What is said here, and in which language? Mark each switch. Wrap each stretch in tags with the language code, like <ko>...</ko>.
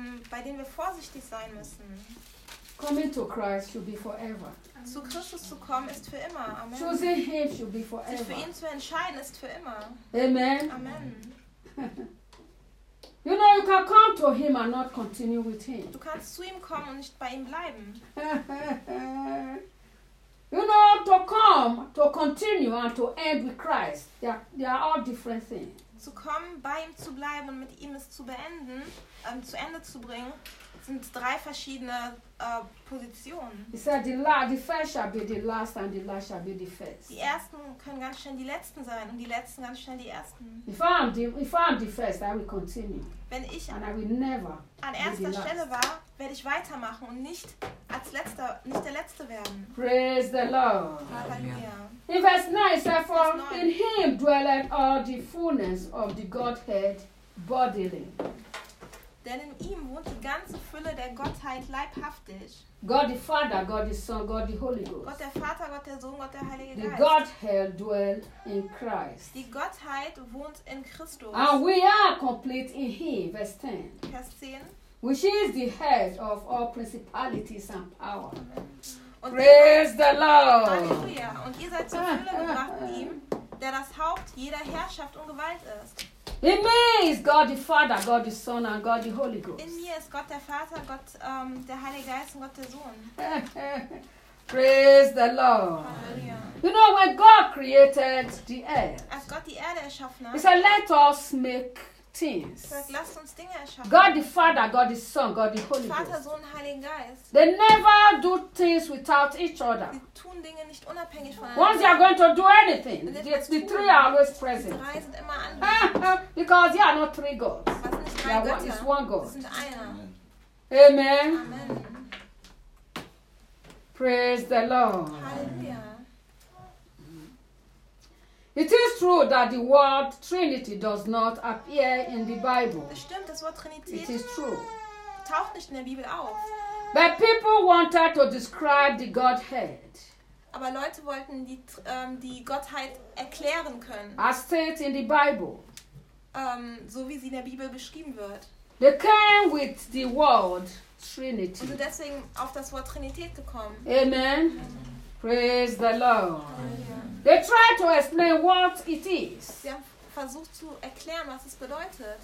<de>Bei denen wir vorsichtig sein müssen.</de> <en>Coming to Christ should be forever.</en> <de>Zu Christus zu kommen ist für immer. Amen.</de> <en>Choosing Him should be forever.</en> <de>Sich für ihn zu entscheiden ist für immer. Amen. Amen.</de> <en>You know, you can come to Him and not continue with Him.</en> <de>Du kannst zu ihm kommen und nicht bei ihm bleiben.</de> <en>You know, to come, to continue and to end with Christ, they are all different things.</en> <de>Zu kommen, bei ihm zu bleiben und mit ihm es zu beenden, zu Ende zu bringen, sind drei verschiedene Positionen.</de> <en>He said, the first shall be the last and the last shall be the first.</en> <de>Die ersten können ganz schnell die letzten sein und die letzten ganz schnell die ersten.</de> <en>If I am the first, I will continue.</en> <de>Wenn ich</de> <en>and I will never</en> <de>an erster Stelle war, werde ich weitermachen und nicht als letzter, nicht der letzte werden.</de> <en>Praise the Lord. Hallelujah. In verse 9, it says, for in him dwelleth all the fullness of the Godhead bodily.</en> <de>Denn in ihm wohnt die ganze Fülle der Gottheit leibhaftig.</de> <en>God the Father, God the Son, God the Holy Ghost.</en> <de>Gott der Vater, Gott der Sohn, Gott der Heilige Geist.</de> <en>The Godhead dwell in Christ.</en> <de>Die Gottheit wohnt in Christus.</de> <en>And we are complete in him, verse 10.</en> <de>Vers 10.</de> <en>Which is the head of all principalities and power.</en> <de>Und</de> <en>praise the Lord.</en> <de>Halleluja. Und ihr seid zur Fülle gebracht in ihm, der das Haupt jeder Herrschaft und Gewalt ist.</de> <en>In me is God the Father, God the Son, and God the Holy Ghost.</en> <de>In mir ist Gott der Vater, Gott der Heilige Geist und Gott der Sohn. Praise the Lord. Hallelujah.</de> <en>You know, when God created the earth,</en> <de>als Gott die Erde erschaffen hat,</de> <en>He said, let us make things.</en> <de>Lasst uns Dinge erschaffen.</de> <en>God the Father, God the Son, God the Holy</en> <de>Vater,</de> <en>Ghost.</en> <de>Sohn, Heiligen Geist.</de> <en>They never do things without each other.</en> <de>Sie tun Dinge nicht unabhängig voneinander.</de> <en>Once you are going to do anything, the three are always present.</en> <de>Die drei sind immer anwesend.</de> <en>Because you are not three gods.</en> <de>Was sind nicht drei Götter?</de> <en>One is one God.</en> <de>Sie sind einer. Amen. Amen. Praise the Lord. Halleluja.</de> <en>It is true that the word Trinity does not appear in the Bible.</en> <de>Das stimmt, das Wort Trinität.</de> <en>It is true.</en> <de>Taucht nicht in der Bibel auf.</de> <en>But people wanted to describe the Godhead.</en> <de>Aber Leute wollten die Gottheit erklären können.</de> <en>As stated in the Bible.</en> <de>So wie sie in der Bibel beschrieben wird.</de> <en>They came with the word Trinity.</en> <de>Und sind deswegen auf das Wort Trinität gekommen.</de> <en>Amen. Amen. Praise the Lord.</en> <de>Halleluja.</de> <en>They tried to explain what it is.</en> <de>Sie haben versucht zu erklären, was es bedeutet.</de>